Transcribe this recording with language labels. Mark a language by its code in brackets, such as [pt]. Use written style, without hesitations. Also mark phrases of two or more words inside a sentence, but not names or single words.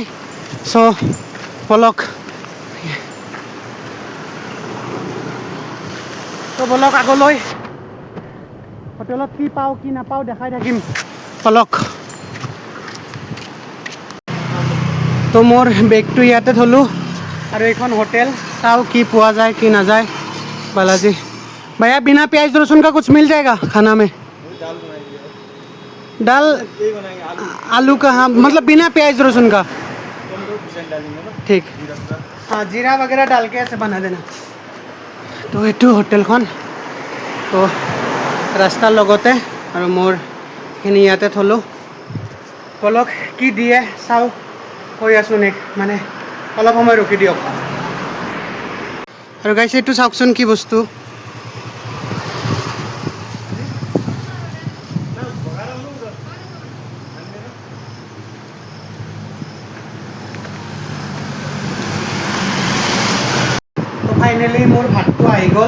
[as] চ' বলক, তো বলক আগলৈ, হোটেলত কি পাওঁ কি নাপাওঁ দেখাই থাকিম। বলক। তো মোৰ বেগটো ইয়াতে থলোঁ আৰু এইখন হোটেল, চাওঁ কি পোৱা যায় কি নাযায়। [hi] बालाजी भैया बिना प्याज लहसुन का कुछ मिल जाएगा खाना में? दाल आलू का, हाँ मतलब बिना प्याज लहसुन का। ठीक, हाँ जीरा वगैरह डाल के ऐसे बना देना। [as] तो এইটো হোটেলখন, তো ৰাস্তাৰ লগতে, আৰু মোৰ এইখিনি ইয়াতে থলোঁ। বলক কি দিয়ে চাওঁ, কৈ আছোঁ মানে অলপ সময় ৰখি দিয়ক। আৰু গাইছে এইটো চাওকচোন কি বস্তু, তো ফাইনেলি মোৰ ভাতটো আহি গ'ল।